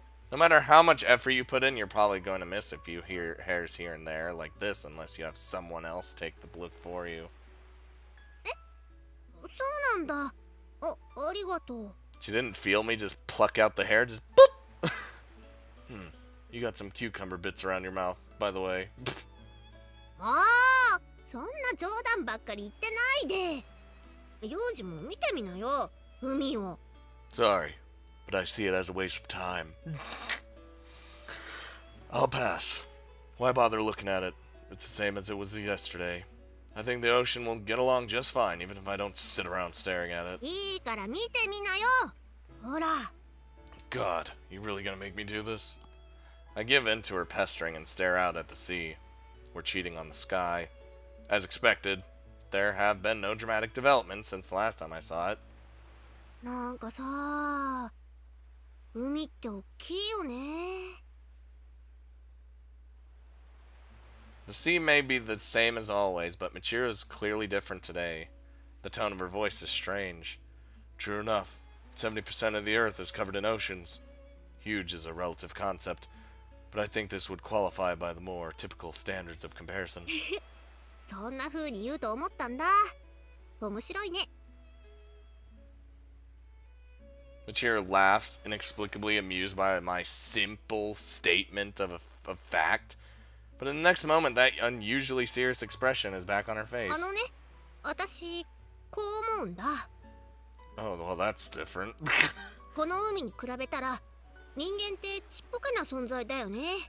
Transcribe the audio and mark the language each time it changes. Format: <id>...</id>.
<en>No matter how much effort you put in, you're probably going to miss a few hairs here and there, like this, unless you have someone else take the look for you.</en> <ja>そうなんだ。ありがとう。</ja> <en>She didn't feel me just pluck out the hair, just boop! You got some cucumber bits around your mouth, by the way.</en> <ja>ああ、そんな冗談ばっかり言ってないで。幼児も見てみなよ、海を。</ja> <en>Sorry, but I see it as a waste of time. I'll pass. Why bother looking at it? It's the same as it was yesterday. I think the ocean will get along just fine, even if I don't sit around staring at it.</en> <ja>いいから見てみなよ。ほら。</ja> <en>God, you really gonna make me do this? I give in to her pestering and stare out at the sea. We're cheating on the sky. As expected, there have been no dramatic developments since the last time I saw it.</en> <ja>なんかさ、海って大きいよね。</ja> <en>The sea may be the same as always, but Michiru is clearly different today. The tone of her voice is strange. True enough, 70% of the earth is covered in oceans. Huge is a relative concept, but I think this would qualify by the more typical standards of comparison.</en> <ja>そんな風に言うと思ったんだ。面白いね。</ja> <en>Michiru laughs, inexplicably amused by my simple statement of a fact. But in the next moment, that unusually serious expression is back on her face.</en> <ja>私こう思うんだ。</ja> <en>Oh, well, that's different.</en> <ja>この海に比べたら人間ってちっぽけな存在だよね。</ja>